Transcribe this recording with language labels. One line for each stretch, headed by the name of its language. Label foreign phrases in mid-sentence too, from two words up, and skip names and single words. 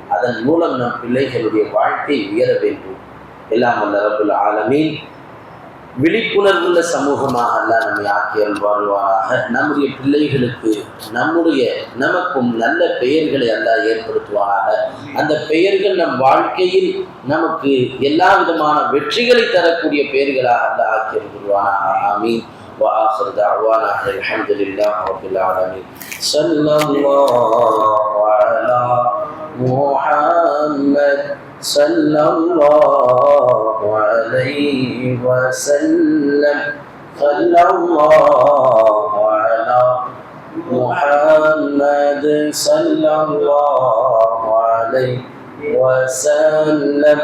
Tamil: அதன் மூலம் நம் பிள்ளைகளுடைய வாழ்க்கை உயர வேண்டும். எல்லாம் வல்ல
Arabic: رب العالمين
Tamil: விழிப்புணர்வுள்ள சமூகமாக அல்லாஹ் நம்மை ஆக்கி அல்வாழ்வாராக. நம்முடைய பிள்ளைகளுக்கு நமக்கும் நல்ல பெயர்களை அல்லாஹ் ஏற்படுத்துவாராக. அந்த பெயர்கள் நம் வாழ்க்கையில் நமக்கு எல்லா விதமான வெற்றிகளை தரக்கூடிய பெயர்களாக அல்லாஹ் ஆக்கி அல்வாராக. ஆமீன்.
Arabic: وآخر دعوانا الحمد لله رب العالمين. صلى الله على محمد صلى الله عليه وسلم. صلى الله على محمد صلى الله عليه وسلم.